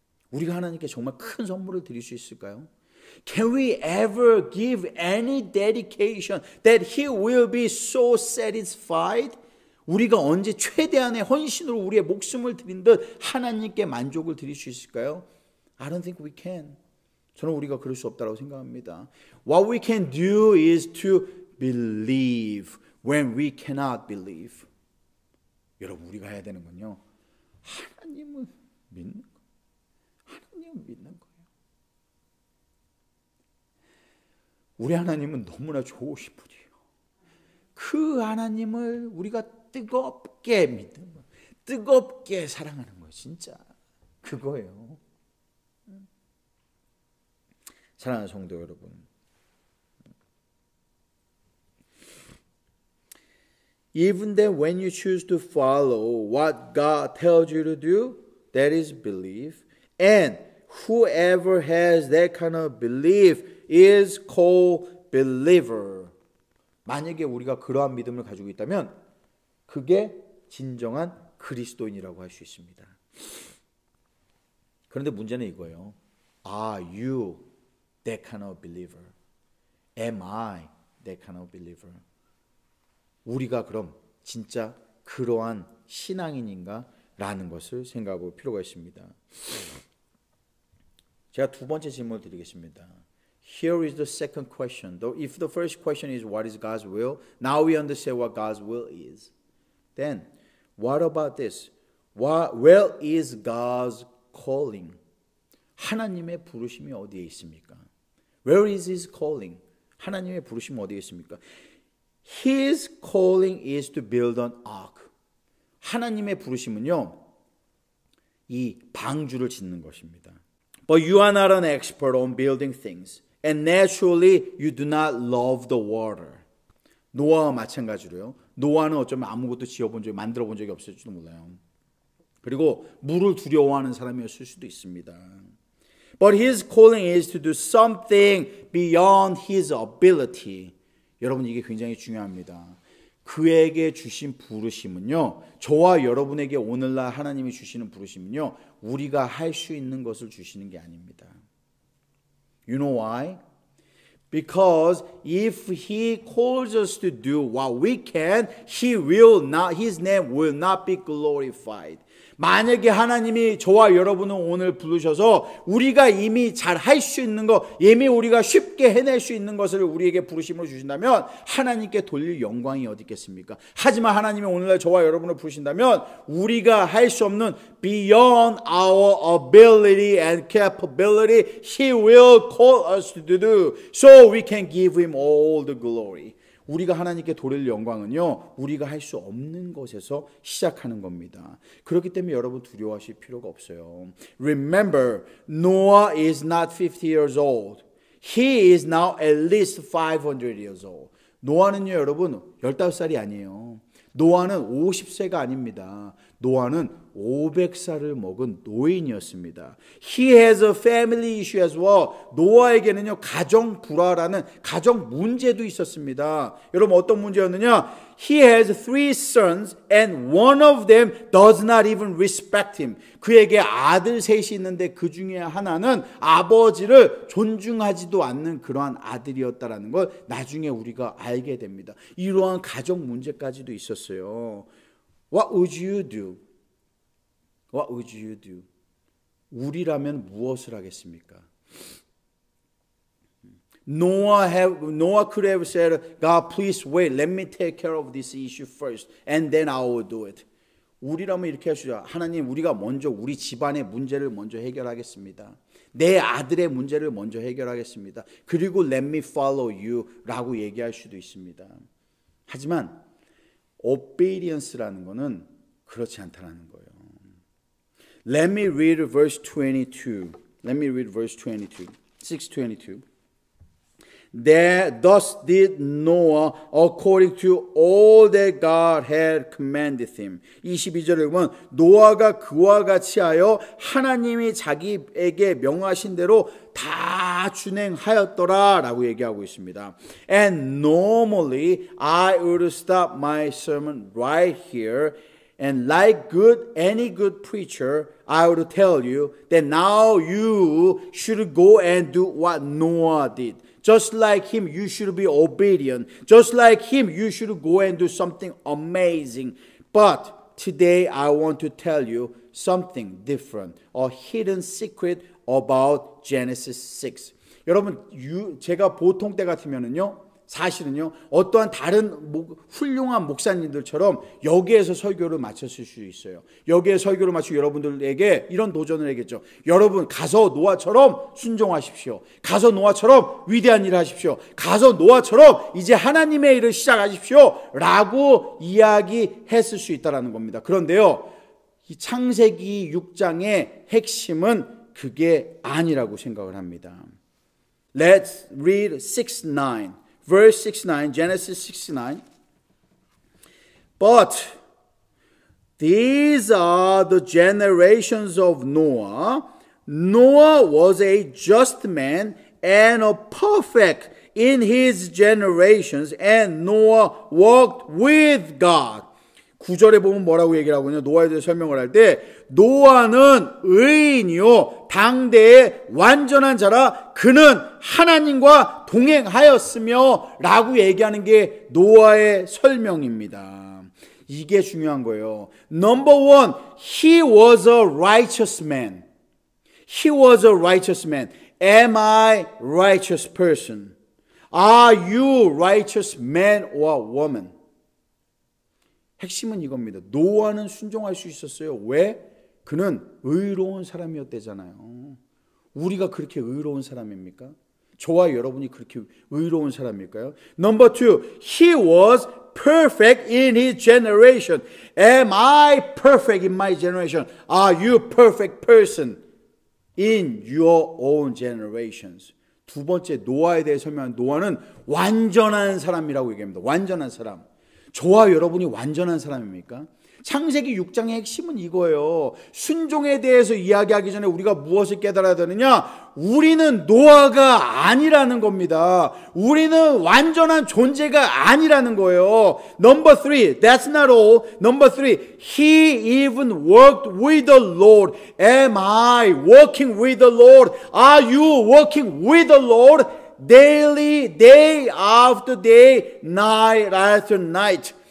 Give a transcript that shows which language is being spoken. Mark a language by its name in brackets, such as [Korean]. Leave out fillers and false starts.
[Korean] 우리가 하나님께 정말 큰 선물을 드릴 수 있을까요? [English] Can we ever give any dedication that he will be so satisfied? [Korean] 우리가 언제 최대한의 헌신으로 우리의 목숨을 드린 듯 하나님께 만족을 드릴 수 있을까요? [English] I don't think we can. [Korean] 저는 우리가 그럴 수 없다고 생각합니다. [English] What we can do is to believe when we cannot believe. [Korean] 여러분, 우리가 해야 되는 건요, 하나님을 믿는 거예요. 하나님을 믿는 거예요. 우리 하나님은 너무나 좋으신 분이에요. 그 하나님을 우리가 뜨겁게 믿는 거예요. 뜨겁게 사랑하는 거예요. 진짜 그거예요. 사랑하는 성도 여러분, [English] even then when you choose to follow what God tells you to do, that is belief. And whoever has that kind of belief is called believer. [Korean] 만약에 우리가 그러한 믿음을 가지고 있다면 그게 진정한 그리스도인이라고 할 수 있습니다. 그런데 문제는 이거예요. [English] Are you that kind of believer? Am I that kind of believer? [Korean] 우리가 그럼 진짜 그러한 신앙인인가? 라는 것을 생각해 볼 필요가 있습니다. 제가 두 번째 질문을 드리겠습니다. [English] Here is the second question. If the first question is what is God's will, now we understand what God's will is. Then, what about this? Where is God's calling? [Korean] 하나님의 부르심이 어디에 있습니까? [English] Where is His calling? [Korean] 하나님의 부르심이 어디에 있습니까? [English] His calling is to build an ark. [Korean] 하나님의 부르심은요, 이 방주를 짓는 것입니다. [English] But you are not an expert on building things. And naturally, you do not love the water. [Korean] 노아와 마찬가지로요. 노아는 어쩌면 아무것도 지어본 적이, 만들어 본 적이 없을지도 몰라요. 그리고 물을 두려워하는 사람이었을 수도 있습니다. [English] But his calling is to do something beyond his ability. [Korean] 여러분, 이게 굉장히 중요합니다. 그에게 주신 부르심은요, 저와 여러분에게 오늘날 하나님이 주시는 부르심은요, 우리가 할 수 있는 것을 주시는 게 아닙니다. [English] You know why? Because if He calls us to do what we can, His name will not be glorified. [Korean] 만약에 하나님이 저와 여러분을 오늘 부르셔서 우리가 이미 잘 할 수 있는 것, 이미 우리가 쉽게 해낼 수 있는 것을 우리에게 부르심으로 주신다면 하나님께 돌릴 영광이 어디 있겠습니까? 하지만 하나님이 오늘날 저와 여러분을 부르신다면 우리가 할 수 없는 [English] beyond our ability and capability, He will call us to do so we can give Him all the glory. [Korean] 우리가 하나님께 돌릴 영광은요, 우리가 할 수 없는 것에서 시작하는 겁니다. 그렇기 때문에 여러분 두려워하실 필요가 없어요. [English] Remember, Noah is not 50 years old. He is now at least 500 years old. [Korean] 노아는요, 여러분 15살이 아니에요. 노아는 50세가 아닙니다. 노아는 500살을 먹은 노인이었습니다. [English] He has a family issue as well. [Korean] 노아에게는요, 가정 불화라는 가정 문제도 있었습니다. 여러분 어떤 문제였느냐? [English] He has 3 sons and one of them does not even respect him. [Korean] 그에게 아들 셋이 있는데 그 중에 하나는 아버지를 존중하지도 않는 그러한 아들이었다라는 걸 나중에 우리가 알게 됩니다. 이러한 가정 문제까지도 있었어요. [English] What would you do? What would you do? [Korean] 우리라면 무엇을 하겠습니까? [English] Noah could have said, God, please wait. Let me take care of this issue first, and then I will do it. [Korean] 우리라면 이렇게 할 수 있어요. 하나님, 우리가 먼저 우리 집안의 문제를 먼저 해결하겠습니다. 내 아들의 문제를 먼저 해결하겠습니다. 그리고 [English] let me follow you [Korean] 라고 얘기할 수도 있습니다. 하지만 obedience라는 것은 그렇지 않다는 거예요. [English] Let me read verse 22. Let me read verse 22. 6:22. Thus did Noah according to all that God had commanded him. [Korean] 22절에 보면 노아가 그와 같이 하여 하나님이 자기에게 명하신 대로 다 준행하였더라 라고 얘기하고 있습니다. [English] And normally I would stop my sermon right here. And like any good preacher, I would tell you that now you should go and do what Noah did. Just like him, you should be obedient. Just like him, you should go and do something amazing. But today I want to tell you something different, a hidden secret about Genesis 6. [Korean] 여러분, 제가 보통 때 같으면은요, 사실은요, 어떠한 다른 훌륭한 목사님들처럼 여기에서 설교를 마쳤을 수 있어요. 여기에 설교를 마치고 여러분들에게 이런 도전을 하겠죠. 여러분, 가서 노아처럼 순종하십시오. 가서 노아처럼 위대한 일을 하십시오. 가서 노아처럼 이제 하나님의 일을 시작하십시오. 라고 이야기했을 수 있다는 겁니다. 그런데요, 이 창세기 6장의 핵심은 그게 아니라고 생각을 합니다. [English] Let's read 6:9. Verse 6:9, Genesis 6:9. But these are the generations of Noah. Noah was a just man and a perfect in his generations, and Noah walked with God. [Korean] 9절에 보면 뭐라고 얘기를 하거든요. 노아에 대해 설명을 할 때 노아는 의인이요 당대의 완전한 자라 그는 하나님과 동행하였으며 라고 얘기하는 게 노아의 설명입니다. 이게 중요한 거예요. [English] Number one, he was a righteous man. He was a righteous man. Am I righteous person? Are you righteous man or woman? [Korean] 핵심은 이겁니다. 노아는 순종할 수 있었어요. 왜? 그는 의로운 사람이었대잖아요. 우리가 그렇게 의로운 사람입니까? 저와 여러분이 그렇게 의로운 사람일까요? [English] Number two, he was perfect in his generation. Am I perfect in my generation? Are you perfect person in your own generations? [Korean] 두 번째, 노아에 대해 설명한 노아는 완전한 사람이라고 얘기합니다. 완전한 사람. 저와 여러분이 완전한 사람입니까? 창세기 6장의 핵심은 이거예요. 순종에 대해서 이야기하기 전에 우리가 무엇을 깨달아야 되느냐? 우리는 노아가 아니라는 겁니다. 우리는 완전한 존재가 아니라는 거예요. [English] Number three, that's not all. Number three, he even worked with the Lord. Am I working with the Lord? Are you working with the Lord? Daily, day after day, night after night.